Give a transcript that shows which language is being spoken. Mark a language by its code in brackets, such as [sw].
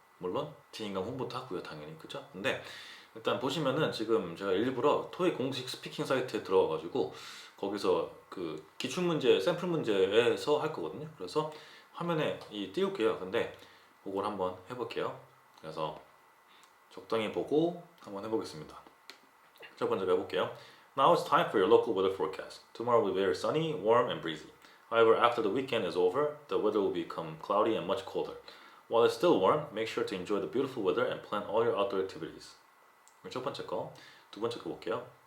[ko] 물론 제 인강 홍보도 하고요, 당연히. 그죠? 근데 일단 보시면은 지금 제가 일부러 토익 공식 스피킹 사이트에 들어가가지고 거기서 그 기출문제 샘플 문제에서 할 거거든요. 그래서 화면에 띄울게요. 근데 그걸 한번 해볼게요. 그래서 적당히 보고 한번 해보겠습니다. 첫 번째 해볼게요. [en] Now it's time for your local weather forecast. Tomorrow will be very sunny, warm, and breezy. However, after the weekend is over, the weather will become cloudy and much colder. While it's still warm, make sure to enjoy the beautiful weather and plan all your outdoor activities. [ko] 첫 번째 거, 두 번째 거 볼게요.